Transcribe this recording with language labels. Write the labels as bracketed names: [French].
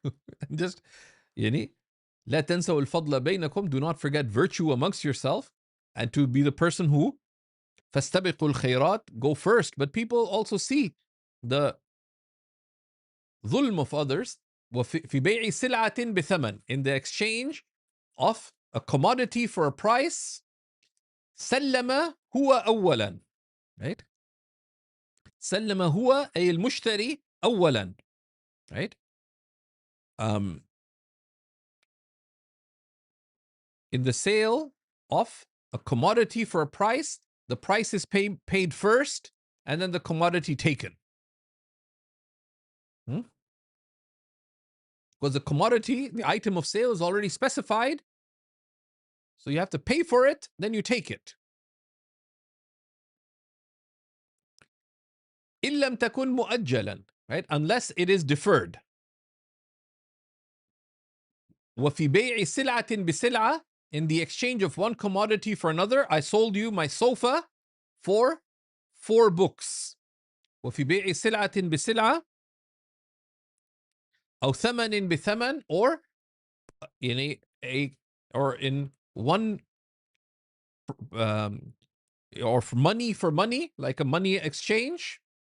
[English] And just, [Arabic] يعني, لا تنسوا الفضل بينكم, [English] do not forget virtue amongst yourself, and to be the person who [Arabic] فاستبقوا الخيرات, [English] go first. But people also see the ظلم of others. [Arabic] وفي بيع سلعة بثمن, [English] in the exchange of a commodity for a price. [Arabic] سلم هو أولا, right? سلم هو أي المشتري أولا, right? [English] In the sale of a commodity for a price, the price is paid first and then the commodity taken. Because the commodity, the item of sale is already specified. So you have to pay for it, then you take it. [Arabic] إن لم تكن مؤجلا, right? [English] Unless it is deferred. [Arabic] وفي بيع سلعة بسلعة, [English] in the exchange of one commodity for another, I sold you my sofa for 4 books. [Arabic] وفي بيع سلعة بسلعة أو ثمن بثمن, [English] or in in one or for money, like a money exchange.